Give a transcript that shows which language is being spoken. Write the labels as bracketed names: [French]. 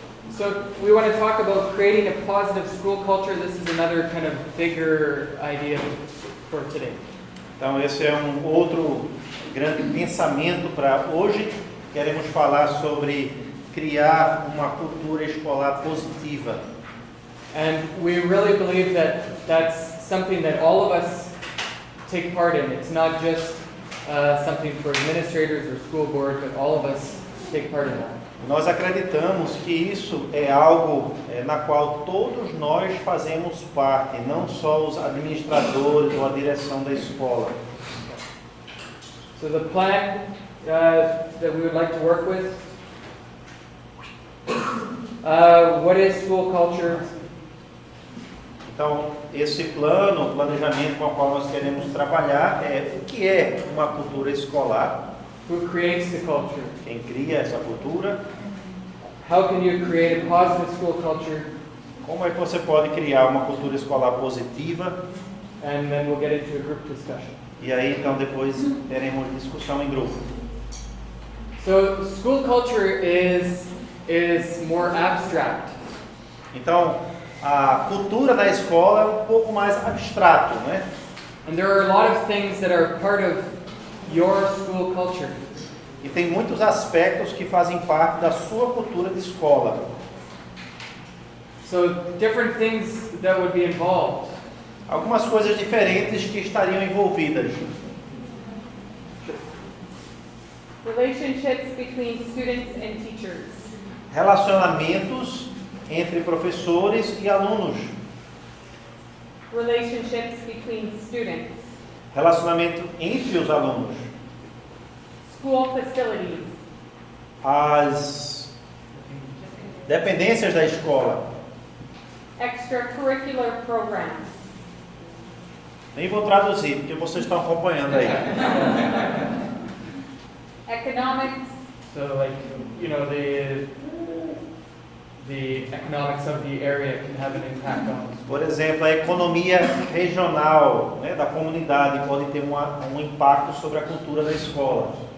[English] So we want to talk about creating a positive school culture. This is another kind of bigger idea for today. [Portuguese] Então esse é um outro grande pensamento para hoje. Queremos falar sobre criar uma cultura escolar positiva. [English] And we really believe that that's something that all of us take part in. It's not just something for administrators or school board, but all of us take part in that. [Portuguese] Nós acreditamos que isso é algo na qual todos nós fazemos parte, não só os administradores ou a direção da escola. [English] So the plan that we would like to work with, what is school culture? [Portuguese] Então, esse plano, o planejamento com o qual nós queremos trabalhar é o que é uma cultura escolar. [English] Who creates the culture? [Portuguese] Quem cria essa cultura? [English] How can you create a positive school culture? [Portuguese] Como é que você pode criar uma cultura escolar positiva? [English] And then we'll get into a group discussion. [Portuguese] E aí, então, depois teremos discussão em grupo. [English] So school culture is more abstract. [Portuguese] Então, a cultura da escola é um pouco mais abstrato, né? [English] And there are a lot of things that are part of your school culture. [Portuguese] E tem muitos aspectos que fazem parte da sua cultura de escola. [English] So different things that would be involved. [Portuguese] Algumas coisas diferentes que estariam envolvidas. [English] Relationships between students and teachers. [Portuguese] Relacionamentos entre professores e alunos. [English] Relationships between students. [Portuguese] Relacionamento entre os alunos. [English] School facilities. [Portuguese] As dependências da escola. [English] Extracurricular programs. [Portuguese] Nem vou traduzir, porque vocês estão acompanhando aí. [English] Economics. So like, you know, the economics of the area can have an impact on us. [Portuguese] Por exemplo, a economia regional, né, da comunidade pode ter um impacto sobre a cultura da escola.